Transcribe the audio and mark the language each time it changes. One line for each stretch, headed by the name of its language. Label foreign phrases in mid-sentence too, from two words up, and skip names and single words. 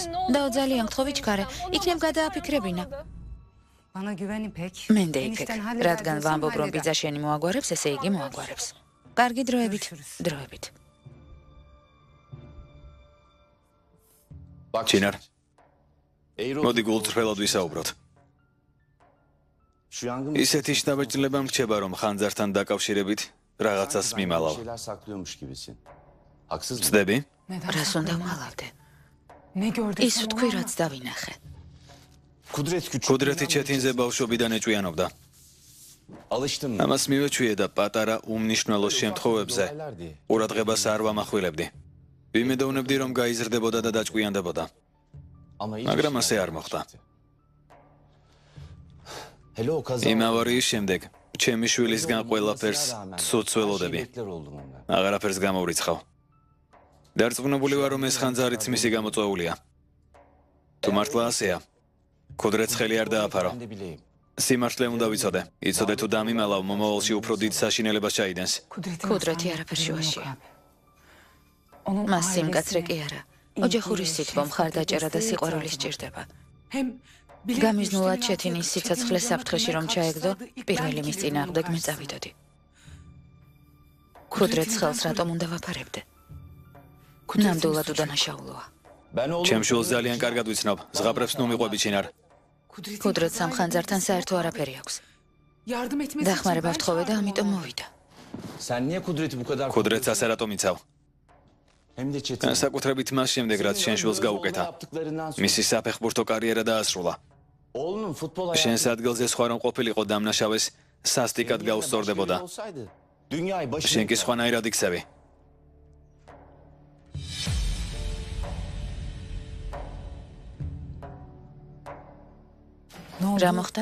Georgian: დაო ძალიან გთხოვი ჩქარე, იქნებ გადააფიქრებინა. მენდე იფეკ, რადგან ვამბობ რომ ბიძა შენი მოაგვარებს, ესე იგი მოაგვარებს. კარგი დროებით, დროებით. ჩინარ,
Turkish: Eğri
Georgian: მოდი გულწრფელად ვისაუბროთ.
Turkish: Şu yangın
Georgian: ისეთი შთაბეჭდილება მრჩება რომ ხანძართან დაკავშირებით რაღაცას მიმალავ.
Turkish: şeyler saklıyormuş gibisin. Haksız mı?
Georgian: ცდები? რას უნდა მალავდე? ის ვთქვი რაც დავინახე.
Turkish: Kudret küçük.
Georgian: კუდრეთი ჩეთინზე ბავშვობიდან ეჭვიანობდა.
Turkish: Alıştım mı?
Georgian: ამას მივეჩვიე და პატარა უმნიშვნელო შემთხვევებზე ყურადღებას არ ვამახვილებდი. ვიმედოვნებდი რომ გაიზრდებოდა და დაჭკვიანდებოდა.
Turkish: Ama hiç
Georgian: მაგრამ ასე არ მოხდა.
Turkish: Hele o kaza.
Georgian: იმ ავარიის შემდეგ ჩემი შვილისგან ყველაფერს ცუდს ველოდები.
Turkish: oldum ondan.
Georgian: აღარაფერს გამოვრიცხავ. დარწმუნებული ვარ რომ ეს ხანძარიც მისი გამოწვეულია. თუ მართლა ასეა, კუდრეთს ხელი არ დააფარო.
Turkish: Ben de bileyim.
Georgian: სიმართლე უნდა ვიცოდე. იცოდე თუ დამიმალავ მომავალში უფრო დიდ საშინელებას ჩაიდენს. კუდრეთი არაფერ შუაშია. მას სიმკაცრე კი არა. ოჯახურის სითბო, მხარდაჭერა და სიყვარული სჭირდება. გამიზნულად ჩეთინის სიცოცხლე საფრთხეში რომ ჩაეგდო, პირველი მის წინააღმდეგ მე წავიდოდი. კუდრეთს ხელს რატომ უნდა ვაფარებდე? ნამდვილად უდანაშაულოა.
Turkish: Ben oğlum.
Georgian: ჩემ შვილს ძალიან კარგად ვიცნობ. ზღაპრებს ნუ მიყვები ჩინარ. კუდრეთს ამ ხანძართან საერთო არაფერი აქვს. დახმარება ვთხოვე და ამიტომ მოვიდა.
Turkish: Sen niye Kudret'i bu kadar...
Georgian: Kudret's ასე რატომ იცავ?
Turkish: Hem de Çetin.
Georgian: განსაკუთრებით მას შემდეგ, რაც შენ შვილს გაუკეთა. მისი საფეხბურთო კარიერა დაასრულა.
Turkish: Oğlunun futbol
Georgian: შენს ადგილზე სხვა რომ ყოფილიყო დამნაშავეს, სასტიკად გაუსწორდებოდა.
Turkish: Dünyayı başına...
Georgian: შენ კი სხვანაირად იქცევი. რა მოხდა?